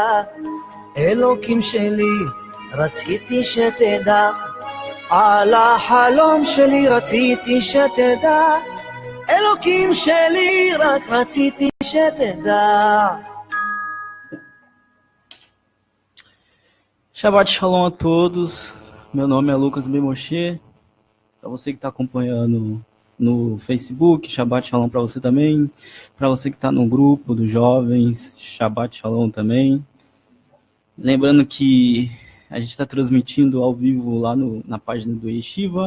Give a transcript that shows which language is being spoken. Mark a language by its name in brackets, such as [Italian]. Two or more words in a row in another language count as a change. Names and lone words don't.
[Hebrew] אלוקים שלי, רציתי שתדע, על החלום שלי רציתי שתדע. אלוקים שלי, רק רציתי שתדע. שבת שלום [Portuguese] a todos, meu nome é Lucas Bemoshe. Para você que está acompanhando no Facebook, [Hebrew] שבת שלום [Portuguese] para você também. Para você que está no grupo dos jovens, [Hebrew] שבת שלום [Portuguese] também. Lembrando que a gente está transmitindo ao vivo lá na página do Yeshiva.